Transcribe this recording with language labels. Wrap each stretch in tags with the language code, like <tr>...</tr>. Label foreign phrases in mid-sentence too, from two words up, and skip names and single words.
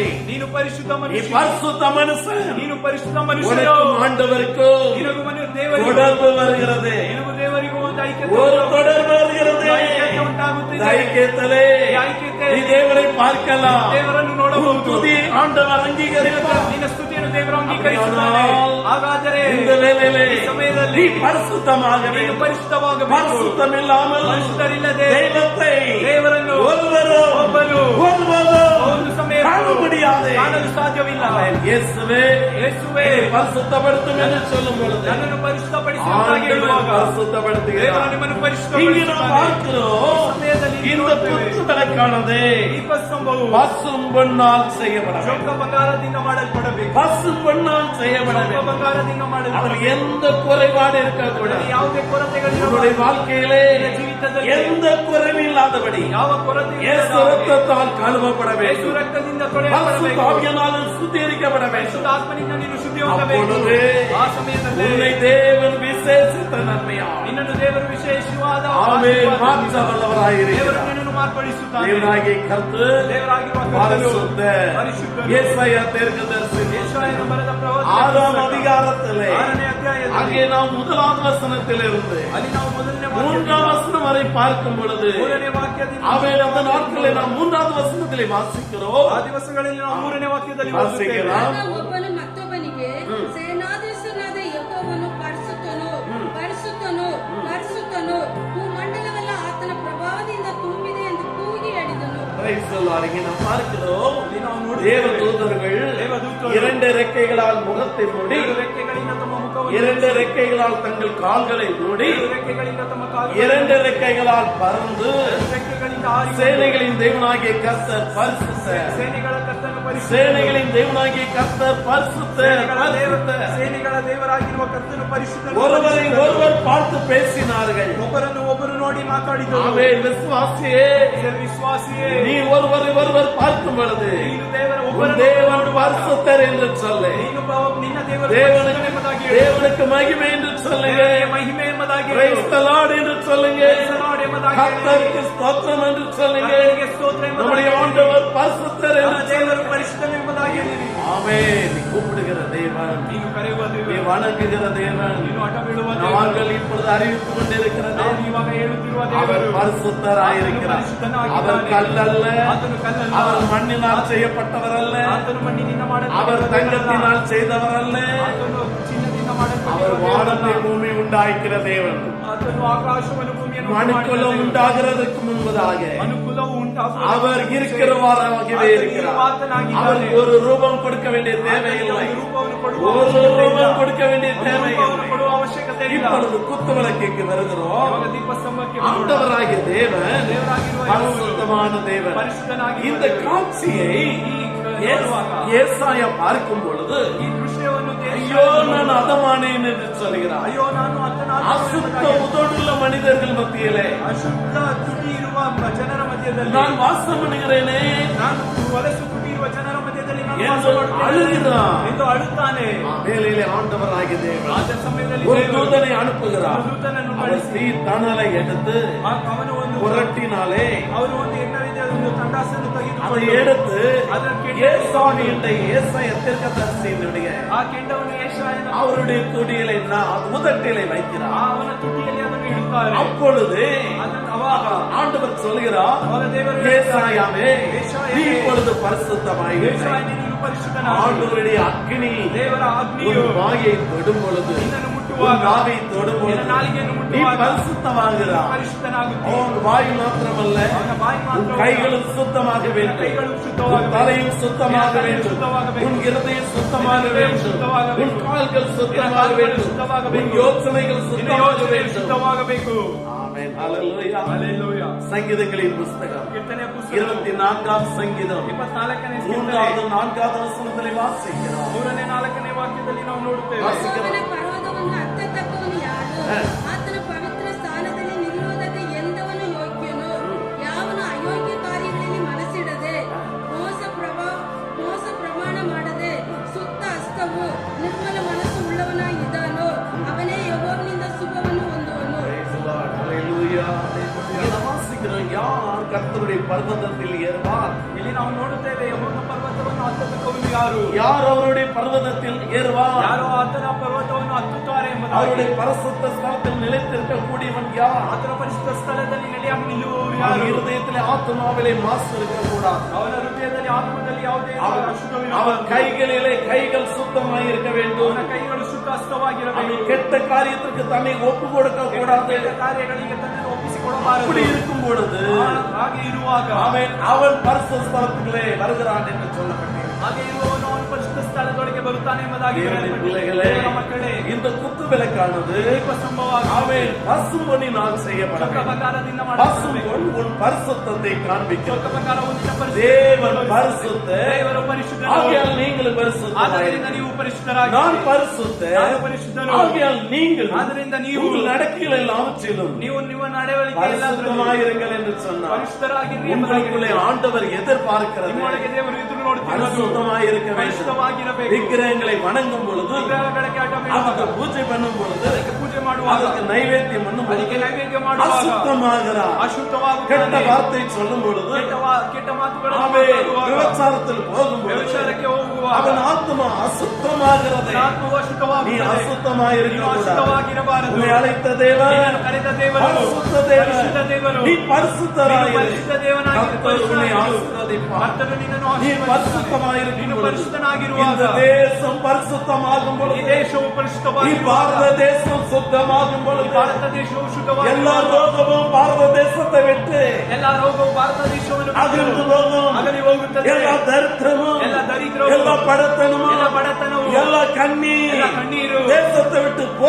<kn>ನೀನು ಪರಿಶುದ್ಧ</kn> <ta>நீ</ta> <kn>ಮನುಷ್ಯ,</kn> <ta>பரிசுத்த மனுஷன்.</ta> <kn>ನೀನು ಪರಿಶುದ್ಧ ಮನುಷ್ಯನು.</kn> <ta>உனக்கும் ஆண்டவருக்கும்</ta> <kn>ನಿನಗೂ ದೇವರಿಗೂ</kn> <ta>தொடர்பு வருகிறது.</ta> <kn>ನಿನಗೂ ದೇವರಿಗೂ ಒಂದು ಐಕ್ಯತೆ</kn> <ta>ஒரு</ta> <kn>ಉಂಟು.</kn> <ta>தொடர்பு வருகிறது.</ta> <kn>ಐಕ್ಯತೆ ಉಂಟಾಗುತ್ತಿದೆ.</kn> <ta>இந்த ஐக்கியத்திலே</ta> <kn>ಈ ಐಕ್ಯತೆ</kn> <ta>நீ தேவனை பார்க்கலாம்.</ta> <kn>ದೇವರನ್ನು</kn> <ta>உன்</ta> <kn>ನೋಡಬಹುದು.</kn> <ta>துதி ஆண்டவர் அங்கீகரிப்பார்.</ta> <kn>ನಿನ್ನ ಸ್ತುತಿಯನ್ನು ದೇವರು ಅಂಗೀಕರಿಸುತ್ತಾನೆ. ಹಾಗಾದರೆ</kn> <ta>இந்த வேளையிலே</ta> <kn>ಈ ಸಮಯದಲ್ಲಿ</kn> <ta>நீ பரிசுத்தமாக</ta> <kn>ನೀನು</kn> <ta>வேண்டும்.</ta> <kn>ಪರಿಶುದ್ಧವಾಗಬೇಕು.</kn> <ta>பரிசுத்தம் இல்லாமல்</ta> <kn>ಪರಿಶುದ್ಧರಿಲ್ಲದೆ</kn> <ta>தெய்வத்தை</ta> <kn>ದೇವರನ್ನು ಒಬ್ಬರು ಒಂದು ಸಮಯ</kn> <ta>காண முடியாது.</ta> <kn>ಕಾಣಲು ಸಾಧ್ಯವಿಲ್ಲ.</kn> <ta>இயேசுவே</ta> <kn>ಯೇಸುವೇ</kn> <ta>என்னை பரிசுத்தப்படுத்தும் என்று சொல்லும் பொழுது</ta> <kn>ನನ್ನನ್ನು ಪರಿಶುದ್ಧಪಡಿಸಿ ಎಂಬುದಾಗಿ</kn> <ta>ஆண்டவர்</ta> <kn>ಹೇಳುವಾಗ ದೇವರು</kn> <ta>பரிசுத்தப்படுத்துகிறார்.</ta> <kn>ನಿಮ್ಮನ್ನು</kn> <ta>இங்கு நாம்</ta> <kn>ಪರಿಶುದ್ಧಪಡಿಸುತ್ತಾನೆ.</kn> <ta>பார்க்கிறோம்,</ta> <kn>ಸಮಯದಲ್ಲಿ</kn> <ta>இந்த குத்து விளக்கானது</ta> <kn>ದೀಪಸ್ತಂಭವು</kn> <ta>பசும் பொன்னால் செய்யப்பட வேண்டும்.</ta> <kn>ಚೊಕ್ಕ ಬಂಗಾರದಿಂದ ಮಾಡಲ್ಪಡಬೇಕು.</kn> <ta>பசும் பொன்னால் செய்யப்பட</ta> <kn>ಚೊಕ್ಕ</kn> <ta>வேண்டும்.</ta> <kn>ಬಂಗಾರದಿಂದ</kn> <ta>அதில்</ta> <kn>ಮಾಡಲ್ಪಡಬೇಕು.</kn> <ta>எந்த குறைபாடு இருக்கக்கூடாது.</ta> <kn>ಯಾವುದೇ ಕೊರತೆಗಳಿಲ್ಲ.</kn> <ta>உன்னுடைய வாழ்க்கையிலே</ta> <kn>ಜೀವಿತದಲ್ಲಿ</kn> <ta>எந்த குறைவில்லாதபடி</ta> <kn>ಯಾವ ಕೊರತೆ</kn> <ta>இயேசு ரத்தத்தால் கழுவப்பட</ta> <kn>ಯೇಸು</kn> <ta>வேண்டும்.</ta> <kn>ರಕ್ತದಿಂದ</kn> <ta>பரிசுத்த</ta> <kn>ತೊಳೆಯಲ್ಪಡಬೇಕು.</kn> <ta>ஆவியினாலும் சுத்திகரிக்கப்பட வேண்டும்.</ta> <kn>ಪರಿಶುದ್ಧ ಆತ್ಮನಿಂದ ನೀನು ಶುದ್ಧಿ ಹೊಂದಬೇಕು.</kn> <ta>அப்பொழுது</ta> <kn>ಆ ಸಮಯದಲ್ಲಿ</kn> <ta>உன்னை தேவன் விசேஷித்த நன்மையால்</ta> <kn>ನಿನ್ನನ್ನು ದೇವರು ವಿಶೇಷವಾದ</kn> <ta>ஆமென் மாற்ற</ta> <kn>ದೇವರು</kn> <ta>வல்லவராயிருக்கிறார்.</ta> <kn>ನಿನ್ನನ್ನು ಮಾರ್ಪಡಿಸುತ್ತಾನೆ.</kn> <ta>தேவனாகிய கர்த்தர்</ta> <kn>ದೇವರಾಗಿರುವ ಕರ್ತನು</kn> <ta>பரிசுத்த</ta> <kn>ಪರಿಶುದ್ಧನು.</kn> <ta>ஏசாயா தீர்க்கதரிசி</ta> <kn>ಯೆಶಾಯನು ಬರೆದ ಪ್ರವಾದನೆ</kn> <ta>6ஆம் அதிகாரத்திலே</ta> <kn>6ನೇ ಅಧ್ಯಾಯದಲ್ಲಿ</kn> <ta>அங்கே நாம் 1ஆம் வசனத்திலிருந்து</ta> <kn>ಅಲ್ಲಿ ನಾವು ಮೊದಲನೇ</kn> <ta>3ஆம் வசனம் வரை பார்க்கும் பொழுது</ta> <kn>ಮೂರನೇ ವಾಕ್ಯದಿಂದ</kn> <ta>ஆமென் அந்த நாட்களில் நாம் 3ஆவது வசனத்திலே வாசிக்கிறோம்.</ta> <kn>ಆ ದಿವಸಗಳಲ್ಲಿ ನಾವು ಮೂರನೇ ವಾಕ್ಯದಲ್ಲಿ</kn> <ta>ವಾಸಿக்கலாம்.</ta> <kn>ಓದುತ್ತೇವೆ. ಆಗ ಒಬ್ಬನು ಮತ್ತೊಬ್ಬನಿಗೆ ಸೇನಾಧೀಶನಾದ ಯೆಹೋವನು ಪರಿಶುದ್ಧನು ಪರಿಶುದ್ಧನು ಪರಿಶುದ್ಧನು ಭೂಮಂಡಲವೆಲ್ಲ ಆತನ ಪ್ರಭಾವದಿಂದ ತುಂಬಿದೆ ಎಂದು ಕೂಗಿ ಹೇಳಿದನು.</kn> <en>Praise the Lord.</en> <ta>இங்கே நாம் பார்க்கிறோம்,</ta> <kn>ಇಲ್ಲಿ ನಾವು ನೋಡುತ್ತೇವೆ.</kn> <ta>தேவதூதர்கள் தேவதூதர்கள் 2 ரெக்கைகளால் முகத்தை மூடி</ta> <kn>ಎರಡು ರೆಕ್ಕೆಗಳಿಂದ ತಮ್ಮ ಮುಖವನ್ನು</kn> <ta>இரண்டு ரெக்கைகளால் தங்கள் கால்களை மூடி</ta> <kn>ಎರಡು ರೆಕ್ಕೆಗಳಿಂದ ತಮ್ಮ ಕಾಲುಗಳನ್ನು</kn> <ta>இரண்டு ரெக்கைகளால் பறந்து</ta> <kn>ರೆಕ್ಕೆಗಳಿಂದ ಹಾರಿ</kn> <ta>சேனைகளின் தேவனாகிய கர்த்தர் பரிசுத்தர்,</ta> <kn>ಸೇನೆಗಳ ಕರ್ತನು ಪರಿಶುದ್ಧ,</kn> <ta>சேனைகளின் தேவனாகிய கர்த்தர் பரிசுத்தர், பரிசுத்தர்.</ta> <kn>ಸೇನೆಗಳ ದೇವರಾಗಿರುವ ಕರ್ತನು ಪರಿಶುದ್ಧನು.</kn> <ta>ஒருவரை ஒருவர் பார்த்து பேசினார்கள்.</ta> <kn>ಒಬ್ಬರನ್ನು ಒಬ್ಬರು ನೋಡಿ ಮಾತಾಡಿದರು.</kn> <ta>ஆமென். விசுவாசியே,</ta> <kn>ವಿಶ್ವಾಸಿಯೇ,</kn> <ta>நீ ஒருவரை ஒருவர் பார்க்கும் பொழுது</ta> <kn>ನೀನು ದೇವರ</kn> <ta>உன்</ta> <kn>ಒಬ್ಬರನ್ನು</kn> <ta>தேவன் பரிசுத்தர் என்று சொல்லு.</ta> <kn>ನೀನು ನಿನ್ನ ದೇವರು</kn> <ta>தேவனுக்கு</ta> <kn>ಎಂಬುದಾಗಿ ಹೇಳು.</kn> <ta>தேவனுக்கு மகிமை என்று சொல்லுங்க.</ta> <kn>ದೇವರಿಗೆ ಮಹಿಮೆ ಎಂಬುದಾಗಿ ಹೇಳು.</kn> <en>Praise the Lord</en> <ta>என்று சொல்லுங்க.</ta> <en>Praise the Lord</en> <kn>ಎಂಬುದಾಗಿ ಹೇಳು.</kn> <ta>கர்த்தருக்கு ஸ்தோத்திரம் என்று சொல்லுங்க.</ta> <kn>ಕರ್ತನಿಗೆ ಸ್ತೋತ್ರ ಎಂಬುದಾಗಿ</kn> <ta>நம்முடைய</ta> <kn>ಹೇಳು.</kn> <ta>ஆண்டவர் பரிசுத்தர்</ta> <kn>ನಮ್ಮ</kn> <ta>என்று</ta> <kn>ದೇವರು ಪರಿಶುದ್ಧನು ಎಂಬುದಾಗಿ ಹೇಳಿರಿ.</kn> <ta>ஆமென். நீ கூப்பிடுகிற தேவன்,</ta> <kn>ನೀನು ಕರೆಯುವ</kn> <ta>நீ</ta> <kn>ದೇವರು,</kn> <ta>வணங்குகிற தேவன்,</ta> <kn>ನೀನು ಹಠ ಬೀಳುವ</kn> <ta>நாங்கள்</ta> <kn>ದೇವರು,</kn> <ta>இப்பொழுது அறிவித்துக் கொண்டிருக்கிற</ta> <kn>ನಾವು</kn> <ta>தேவன்.</ta> <kn>ಇವಾಗ ಹೇಳುತ್ತಿರುವ</kn> <ta>அவர்</ta> <kn>ದೇವರು</kn> <ta>பரிசுத்தராயிருக்கிறார். அவர் கல்லல்ல,</ta> <kn>ಆತನು ಕಲ್ಲಲ್ಲ,</kn> <ta>அவர் மண்ணினால் செய்யப்பட்டவர் அல்ல,</ta> <kn>ಆತನು ಮಣ್ಣಿನಿಂದ</kn> <ta>அவர்</ta> <kn>ಮಾಡಲ್ಪಟ್ಟವನಲ್ಲ,</kn> <ta>தங்கத்தினால் செய்தவர் அல்ல,</ta> <kn>ಆತನು ಚಿನ್ನದಿಂದ</kn> <ta>அவர்</ta> <kn>ಮಾಡಲ್ಪಟ್ಟವನಲ್ಲ,</kn> <ta>வானத்தை பூமி உண்டாக்கிற தேவன்.</ta> <kn>ಆತನು ಆಕಾಶವನ್ನು ಭೂಮಿಯನ್ನು</kn> <ta>மனுக்குலம் உண்டாகிறதுக்கு முன்பதாக</ta> <kn>ಅನುಕೂಲವು ಉಂಟಾಗುವ</kn> <ta>அவர் இருக்கிறவராகவே இருக்கிறார். அவர் ஒரு ரூபம் கொடுக்க வேண்டிய தேவையில்லை,</ta> <kn>ರೂಪವನ್ನು ಕೊಡುವ</kn> <ta>ஒரு</ta> <kn>ಅವಶ್ಯಕತೆ ಇಲ್ಲ.</kn> <ta>ரூபம் கொடுக்க வேண்டிய</ta> <kn>ರೂಪವನ್ನು</kn> <ta>தேவையில்லை.</ta> <kn>ಕೊಡುವ ಅವಶ್ಯಕತೆ ಇಲ್ಲ.</kn> <ta>இப்பொழுது குத்துவிளக்குக்கு வருகிறோம்.</ta> <kn>ಇವಾಗ ದೀಪಸ್ತಂಭಕ್ಕೆ ಬರೋಣ.</kn> <ta>ஆண்டவராகிய தேவன்</ta> <kn>ದೇವರಾಗಿರುವ</kn> <ta>பரிசுத்தமான தேவன்.</ta> <kn>ಪರಿಶುದ್ಧನಾಗಿರುವ</kn> <ta>இந்த</ta> <kn>ದೇವರು.</kn> <ta>காட்சியை</ta> <kn>ನೋಡುವಾಗ</kn> <ta>ஏசாயா பார்க்கும் பொழுது</ta> <kn>ಈ ದೃಶ್ಯವನ್ನು</kn> <ta>ஐயோ நான் அதமானேன் என்று சொல்கிறார்.</ta> <kn>ಅಯ್ಯೋ ನಾನು</kn> <ta>அசுத்த உதடுள்ள மனிதர்கள் மத்தியிலே</ta> <kn>ಅಶುದ್ಧ ತುಟಿ ಇರುವ ಜನರ ಮಧ್ಯದಲ್ಲಿ</kn> <ta>நான் வாசம் பண்ணுகிறேனே</ta> <kn>ನಾನು ವಲಸು ತುಟಿ ಇರುವ ಜನರ ಮಧ್ಯದಲ್ಲಿ ನಾನು ವಾಸ ಎಂದು ಮಾಡುತ್ತೇನೆ</kn> <ta>அழுகிறான்.</ta> <kn>ಎಂದು ಅಳುತ್ತಾನೆ.</kn> <ta>வேலையிலே ஆண்டவராகிய தேவன்</ta> <kn>ಆದ ಸಮಯದಲ್ಲಿ</kn> <ta>ஒரு</ta> <kn>ದೇವರು</kn> <ta>தூதனை அனுப்புகிறார்.</ta> <kn>ஒரு தூதನನ್ನು</kn> <ta>அவர்</ta> <kn>ಕಳಿಸಿ</kn> <ta>தீ தணலை எடுத்து</ta> <kn>ಅವನು ಒಂದು</kn> <ta>புரட்டினாலே</ta> <kn>ಅವರು ಒಂದು ಎಣ್ಣವಿದೆ ಒಂದು ತಂಡಾಸನ್ನು</kn> <ta>அதை</ta> <kn>ತೆಗೆದುಕೊಂಡು</kn> <ta>எடுத்து</ta> <kn>ಅದಕ್ಕೆ</kn> <ta>ஏசானியுடைய ஏசாய தீர்க்கதரிசியினுடைய</ta> <kn>ಆ ಕೆಂಡವನ್ನು ಯೆಶಾಯನ</kn> <ta>அவருடைய துடியிலே உதட்டிலே வைக்கிறார்.</ta> <kn>ಅವನ ತುಟಿಯಲ್ಲಿ ಅದನ್ನು ಇಡುತ್ತಾರೆ.</kn> <ta>அப்பொழுது</ta> <kn>ಅದನ್ನು ಅವಾಗ</kn> <ta>ஆண்டவர் சொல்கிறார்,</ta> <kn>ಅವಾಗ ದೇವರು</kn> <ta>ஏசாயாவே நீ இப்பொழுது பரிசுத்தமாய்</ta> <kn>ಯೆಶಾಯ ನೀನು ಪರಿಶುದ್ಧನಾಗು.</kn> <ta>ஆண்டவருடைய அக்கினி</ta> <kn>ದೇವರ ಆಜ್ಞೆಯು</kn> <ta>உன் வாயை தொடும் பொழுது</ta> <kn>ನಿನ್ನನ್ನು</kn> <ta>உன்</ta> <kn>ಮುಟ್ಟುವಾಗ</kn> <ta>நாவை தொடும்</ta> <kn>ನಿನ್ನ</kn> <ta>பொழுது</ta> <kn>ನಾಲಿಗೆಯನ್ನು</kn> <ta>நீ</ta> <kn>ಮುಟ್ಟುವಾಗ</kn> <ta>பரிசுத்தமாகிறார்.</ta> <kn>ಪರಿಶುದ್ಧನಾಗುತ್ತಿ.</kn> <ta>உன் வாய் மாத்திரமல்ல</ta> <kn>ಅವನ ಬಾಯಿ</kn> <ta>உன்</ta> <kn>ಮಾತ್ರ</kn> <ta>கைகளும் சுத்தமாக வேண்டும்,</ta> <kn>ಕೈಗಳು</kn> <ta>உன்</ta> <kn>ಶುದ್ಧವಾಗಬೇಕು,</kn> <ta>தலையும் சுத்தமாக வேண்டும்,</ta> <kn>சுத்தமாகಬೇಕು,</kn> <ta>உன் இருதயம் சுத்தமாக வேண்டும்,</ta> <kn>சுத்தமாகಬೇಕು,</kn> <ta>உன் கால்கள் சுத்தமாக கால்கள் வேண்டும்,</ta> <kn>சுத்தமாகಬೇಕು,</kn> <ta>உன் யோசனைகள்</ta> <kn>ನಿನ್ನ</kn> <ta>சுத்தமாக</ta> <kn>ಯೋಚನೆ</kn> <ta>வேண்டும்.</ta> <kn>ಶುದ್ಧವಾಗಬೇಕು.</kn> <ta>ஆமென். ஹல்லேலூயா.</ta> <kn>ಹಲ್ಲೆಲೂಯಾ.</kn> <ta>சங்கீதங்களின் புஸ்தகம்</ta> <kn>ಕೀರ್ತನೆಯ ಪುಸ್ತಕ</kn> <ta>24ஆம் சங்கீதம்</ta> <kn>24ನೇ ಕೀರ್ತನೆ</kn> <ta>3வது 4வது வசனத்திலே வாசிக்கிறோம்.</ta> <kn>3ನೇ 4ನೇ ವಾಕ್ಯದಲ್ಲಿ ನಾವು ನೋಡುತ್ತೇವೆ. ಯೆಹೋವನ ಪರ್ವತವನ್ನು ಹತ್ತತಕ್ಕವನು ಯಾರು? ಆತನ ಪವಿತ್ರ ಸ್ಥಾನದಲ್ಲಿ ನಿಲ್ಲುವುದಕ್ಕೆ ಎಂದವನು ಯೋಗ್ಯನು? ಯಾವನು ಅಯೋಗ್ಯ ಕಾರ್ಯಗಳಲ್ಲಿ ಮನಸ್ಸಿಡದೆ ಮೋಸ ಪ್ರಮಾಣ ಮಾಡದೆ ಸುತ್ತ ಹಸ್ತವು ನಿರ್ಮಲ ಮನಸ್ಸು ಉಳ್ಳವನಾಗಿದ್ದಾನೋ ಅವನೇ ಯೆಹೋವನಿಂದ ಶುಭವನ್ನು ಹೊಂದುವನು.</kn> <en>Praise the Lord.</en> <ta>Hallelujah. இதை வாசிக்கிறோம். யார் கர்த்தருடைய பர்வதத்தில் ஏறுவார்?</ta> <kn>ಇಲ್ಲಿ ನಾವು ನೋಡುತ್ತೇವೆ ಯೆಹೋವನ ಪರ್ವತವನ್ನು ಹತ್ತತಕ್ಕವನು ಯಾರು?</kn> <ta>யார் அவருடைய பர்வதத்தில் ஏறுவார்?</ta> <kn>ಯಾರು ಆತನ ಪರ್ವತವನ್ನು ಹತ್ತುತ್ತಾರೆ ಎಂಬುದಾಗಿ.</kn> <ta>அவருடைய பரிசுத்த ஸ்தலத்தில் நிலைத்திருக்க கூடியவன் யார்?</ta> <kn>ಆತನ ಪರಿಶುದ್ಧ ಸ್ಥಳದಲ್ಲಿ ನೆಲೆಯಾಗಿ ನಿಲ್ಲುವವರು</kn> <ta>அவன்</ta> <kn>ಯಾರು?</kn> <ta>இருதயத்திலே ஆத்துமாவிலே மாசு இருக்கக்கூடாது.</ta> <kn>ಅವನ ಹೃದಯದಲ್ಲಿ ಆತ್ಮದಲ್ಲಿ ಯಾವುದೇ</kn> <ta>அவன்</ta> <kn>ಅಶುದ್ಧವಿರಬಾರದು.</kn> <ta>கைகளிலே கைகள் சுத்தமாய் இருக்க வேண்டும்.</ta> <kn>ಅವನ ಕೈಗಳು ಶುದ್ಧ ಹಸ್ತವಾಗಿರಬೇಕು.</kn> <ta>அவன் கெட்ட காரியத்திற்கு தன்னை ஒப்பு கொடுக்க கூடாது.</ta> <kn>ಕೆಟ್ಟ ಕಾರ್ಯಗಳಿಗೆ ತನ್ನನ್ನು</kn> <ta>அப்படி</ta> <kn>ಒಪ್ಪಿಸಿಕೊಡಬಾರದು.</kn> <ta>இருக்கும் பொழுது</ta> <kn>ಹಾಗೆ ಇರುವಾಗ</kn> <ta>அவன் பரிசுத்த ஸ்தலத்துக்குள்ளே வருகிறான் என்று சொல்லப்பட்டது.</ta> <kn>ಹಾಗೆ ಇರುವವನು ಅವನ ಪರಿಶುದ್ಧ ಸ್ಥಳದೊಳಗೆ ಬರುತ್ತಾನೆ ಎಂಬುದಾಗಿ</kn> <ta>தேவனுடைய பிள்ளைகளே,</ta> <kn>ದೇವರ ಮಕ್ಕಳೇ,</kn> <ta>இந்த குத்து விளக்கானது</ta> <kn>ದೀಪ ಸ್ತಂಭವಾಗಿ</kn> <ta>அவன் பசும்பொன்னினால் செய்யப்பட</ta> <kn>ಚೊಕ್ಕ</kn> <ta>வேண்டும்.</ta> <kn>ಬಂಗಾರದಿಂದ</kn> <ta>பசும்பொன்</ta> <kn>ಮಾಡಬೇಕು.</kn> <ta>உன் பரிசுத்தத்தை காண்பிக்கும்.</ta> <kn>ಚೊಕ್ಕ ಬಂಗಾರ ಹೊಂದಿದ</kn> <ta>தேவன் பரிசுத்த,</ta> <kn>ದೇವರು ಪರಿಶುದ್ಧನು.</kn> <ta>ஆகையால் நீங்கள் பரிசுத்தராயிருங்கள்.</ta> <kn>ಆದ್ದರಿಂದ ನೀವು ಪರಿಶುದ್ಧರಾಗಿ.</kn> <ta>நான் பரிசுத்த,</ta> <kn>ನಾನು ಪರಿಶುದ್ಧನು.</kn> <ta>ஆகையால் நீங்கள்</ta> <kn>ಆದ್ದರಿಂದ ನೀವು</kn> <ta>உங்கள் நடக்கைகள் எல்லாவற்றிலும்</ta> <kn>ನೀವು ನಿಮ್ಮ ನಡವಳಿಕೆ</kn> <ta>பரிசுத்தமாயிருங்கள் என்று சொன்னார்.</ta> <kn>ಪರಿಶುದ್ಧರಾಗಿರಿ</kn> <ta>உங்களுக்குள்ளே</ta> <kn>ಎಂಬುದಾಗಿ</kn> <ta>ஆண்டவர் எதிர்பார்க்கிறது</ta> <kn>ನಿಮ್ಮೊಳಗೆ ದೇವರು ಎದುರು ನೋಡುತ್ತಿರುವುದು</kn> <ta>பரிசுத்தமாயிருக்க வேண்டும்.</ta> <kn>ಪರಿಶುದ್ಧವಾಗಿರಬೇಕು.</kn> <ta>விக்கிரகங்களை வணங்கும் பொழுது,</ta> <kn>ವಿಗ್ರಹಗಳಿಗೆ ಆಟ</kn> <ta>அதுக்கு</ta> <kn>ಬೀಳುವಾಗ,</kn> <ta>பூஜை பண்ணும் பொழுது,</ta> <kn>ಅದಕ್ಕೆ ಪೂಜೆ ಮಾಡುವಾಗ,</kn> <ta>அதுக்கு நைவேத்தியம் பண்ணும்</ta> <kn>ಅದಕ್ಕೆ</kn> <ta>பொழுது</ta> <kn>ನೈವೇದ್ಯ ಮಾಡುವಾಗ</kn> <ta>அசுத்தமாகிறார். கெட்ட</ta> <kn>ಅಶುದ್ಧವಾಗುತ್ತಾನೆ.</kn> <ta>வார்த்தை சொல்லும் பொழுது,</ta> <kn>ಕೆಟ್ಟ ಮಾತುಗಳನ್ನು</kn> <ta>அவன்</ta> <kn>ಮಾತಾಡುವಾಗ,</kn> <ta>விபச்சாரத்தில் போகும் பொழுது</ta> <kn>ವ್ಯಭಿಚಾರಕ್ಕೆ ಹೋಗುವಾಗ,</kn> <ta>அவன் ஆத்மா அசுத்தமாகிறது.</ta> <kn>ಆತ್ಮವು</kn> <ta>நீ</ta> <kn>ಅಶುದ್ಧವಾಗುತ್ತದೆ. ನೀನು</kn> <ta>அசுத்தமாயிருக்க</ta> <kn>ಅಶುದ್ಧವಾಗಿರಬಾರದು.</kn> <ta>உன்னை அழைத்த தேவன்</ta> <kn>ನಿನ್ನನ್ನು ಕರೆದ ದೇವರು</kn> <ta>பரிசுத்த தேவன்.</ta> <kn>ಪರಿಶುದ್ಧ ದೇವರು.</kn> <ta>நீ</ta> <kn>ನೀನು</kn> <ta>பரிசுத்தராயிரு.</ta> <kn>ಪರಿಶುದ್ಧ ದೇವನಾಗಿ</kn> <ta>கர்த்தர் உன்னை</ta> <kn>ಪರಿಶುದ್ಧನಾಗಿರು.</kn> <ta>ஆசீர்வதிப்பார்.</ta> <kn>ಕರ್ತನು ನಿನ್ನನ್ನು</kn> <ta>நீ</ta> <kn>ಆಶೀರ್ವದಿಸುತ್ತಾನೆ.</kn> <ta>பரிசுத்தமாயிருக்கும்</ta> <kn>ನೀನು</kn> <ta>பொழுது,</ta> <kn>ಪರಿಶುದ್ಧನಾಗಿರುವಾಗ,</kn> <ta>இந்த தேசம் பரிசுத்தமாகும்</ta> <kn>ಈ</kn> <ta>பொழுது,</ta> <kn>ದೇಶವು ಈ ಪರಿಶುದ್ಧವಾಗಿರುವಾಗ,</kn> <ta>பாரத தேசம் சுத்தமாகும்</ta> <kn>ಈ</kn> <ta>பொழுது,</ta> <kn>ಭಾರತ ದೇಶವು</kn> <ta>எல்லா</ta> <kn>ಶುದ್ಧವಾಗಿರುವಾಗ,</kn> <ta>ரோகமும் பாரத தேசத்தை விட்டு</ta> <kn>ಎಲ್ಲ ರೋಗವು ಭಾರತ ದೇಶವನ್ನು</kn> <ta>அகன்று</ta> <kn>ಬಿಟ್ಟು</kn> <ta>போகும்.</ta> <kn>ಅಗಲಿ ಹೋಗುತ್ತದೆ.</kn> <ta>எல்லா தரித்திரமும்,</ta> <kn>ಎಲ್ಲ ದರಿದ್ರವು,</kn> <ta>எல்லா படத்தனமும்,</ta> <kn>ಎಲ್ಲ ಬಡತನವು,</kn> <ta>எல்லா கண்ணீர்</ta> <kn>ಎಲ್ಲ ಕಣ್ಣೀರು</kn> <ta>தேசத்தை விட்டு</ta>